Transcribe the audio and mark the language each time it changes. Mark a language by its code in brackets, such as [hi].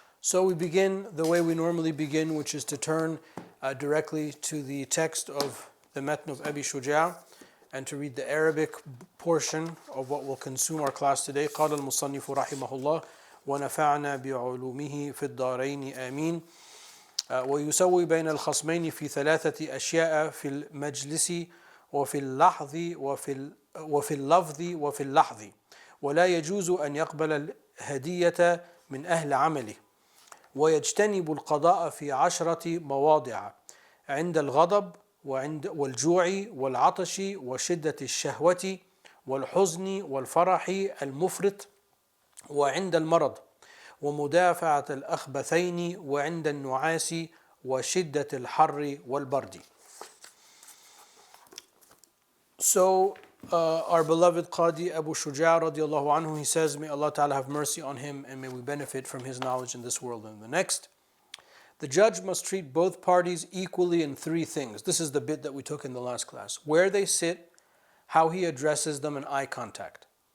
[en] So we begin the way we normally begin, which is to turn directly to the text of the Matn of Abi Shuja' and to read the Arabic portion of what will consume our class today. [ar] قال المصنف رحمه الله ونفعنا بعلومه في الدارين آمين. ويسوي بين الخصمين في 3 أشياء في المجلس وفي اللحظ وفي اللفظ وفي اللحظ ولا يجوز أن يقبل الهدية من أهل عمله ويجتنب القضاء في 10 مواضع عند الغضب والجوع والعطش وشدة الشهوة والحزن والفرح المفرط وعند المرض ومدافعة الأخبثين وعند النعاس وشدة الحر والبرد. [en] So our beloved Qadi Abu Shuja' radiallahu anhu, he says, may Allah Ta'ala have mercy on him and may we benefit from his knowledge in this world and in the next. The judge must treat both parties equally in 3 things. This is the bit that we took in the last class. Where they sit, how he addresses them, and eye contact.